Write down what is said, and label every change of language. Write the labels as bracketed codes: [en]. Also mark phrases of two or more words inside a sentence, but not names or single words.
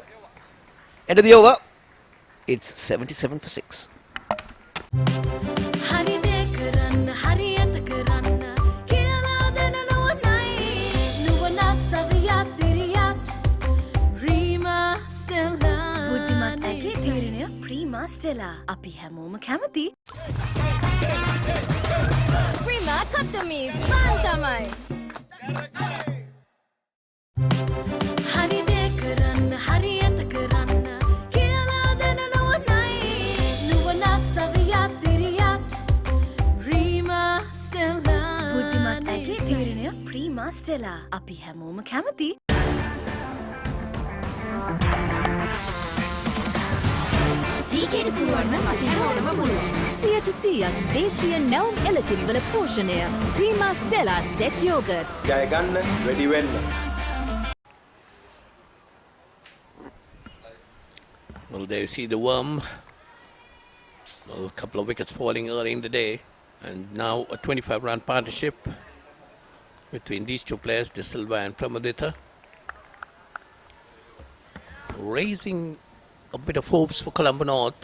[en] End of the over. It's 77 for 6. Stella, [si] අපි හැමෝම කැමති. Prima Kottami, fun tamai. හරි දේ කරන්න, හරියට කරන්න, කියලා දැනනවනයි. නුවණත් සවියත් දිරියත්, Prima Stella. බුද්ධිමත් ඇගේ තීරණය Prima Stella. අපි හැමෝම කැමති. සීගේට පුළුවන් නම් අපි හැමෝටම පුළුවන්. 100% දේශීය නැවුම් එළකිරිවල පෝෂණය. Prima Stella Set Yogurt. ජය ගන්න වැඩි වෙන්න. [en] Well, there you see the worm. Well, a couple of wickets falling early in the day, and now a 25-run partnership between these two players, De Silva and Pramodita, raising a bit of hopes for Colombo North.